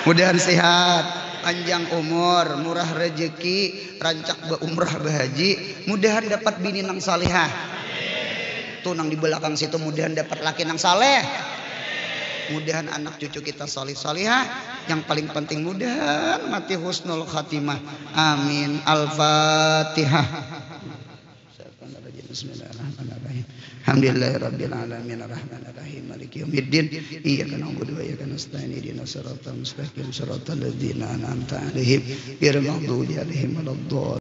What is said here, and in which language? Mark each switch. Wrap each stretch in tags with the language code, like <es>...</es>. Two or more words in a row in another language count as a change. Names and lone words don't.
<bjn>Mudahan sehat, panjang umur, murah rezeki, rancak umrah bahaji, mudahan dapat bini nang salihah. Tuh nang di belakang situ mudahan dapat laki nang saleh. Mudahan anak cucu kita salih salihah. Yang paling penting mudahan mati</bjn> <ar>حسن الخاتمة. آمين. الفاتحة. بسم الله الرحمن الرحيم. الحمد لله رب العالمين الرحمن الرحيم مالك يوم الدين إياك نعبد وإياك نستعين اهدنا الصراط المستقيم صراط الذين أنعمت عليهم غير المغضوب عليهم ولا الضالين.</ar>